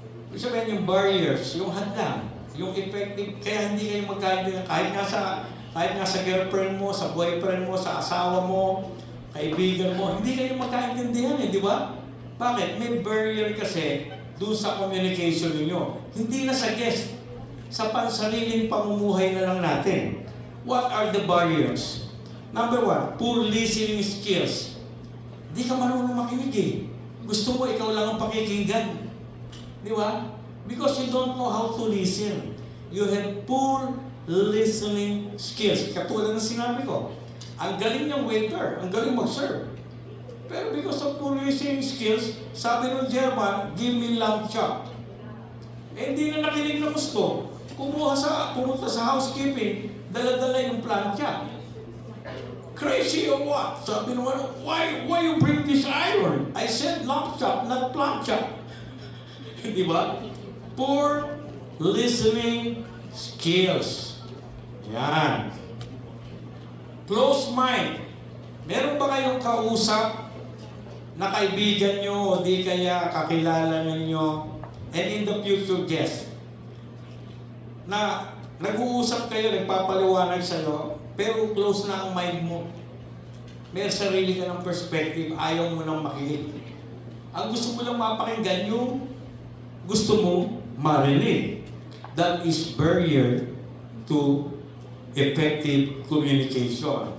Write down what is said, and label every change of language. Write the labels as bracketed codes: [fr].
[tl] Ibig sabihin yung barriers, yung hadlang, yung effective, kaya hindi kayo magkaintindihan kahit nga sa girlfriend mo, sa boyfriend mo, sa asawa mo, kaibigan mo, hindi kayo magkaintindihan eh, di ba? Bakit? May barrier kasi doon sa communication ninyo. Hindi na sa guest, sa pansariling pamumuhay na lang natin. [en] What are the barriers? Number one, poor listening skills. [tl] Di ka marunong makinig eh. Gusto mo ikaw lang ang pakikinggan. Di ba? [en] Because you don't know how to listen. You have poor listening skills. [tl] Katulad ng sinabi ko, ang galing ng waiter, ang galing mag-serve. [en] Pero because of poor listening skills, [tl] sabi ng [en] German, give me lamb chop. [tl] Eh, hindi na nakinig ng gusto. Pumunta sa housekeeping, dala-dala yung plancha. [en] Crazy or what? [tl] Sabi nung ano, [en] why you bring this iron? I said lamb chop, not plancha. [tl] Di ba? [en] Poor listening skills. Yan. Close mind. [tl] Meron ba kayong kausap na kaibigan nyo o di kaya kakilala ninyo [en] and in the future [tl] guest na nag-uusap kayo, nagpapaliwanag sa'yo, pero close na ang mind mo. May sarili ka ng perspective, ayaw mo nang makinig. Ang gusto mo lang mapakinggan yung gusto mo marinig. [en] That is barrier to effective communication.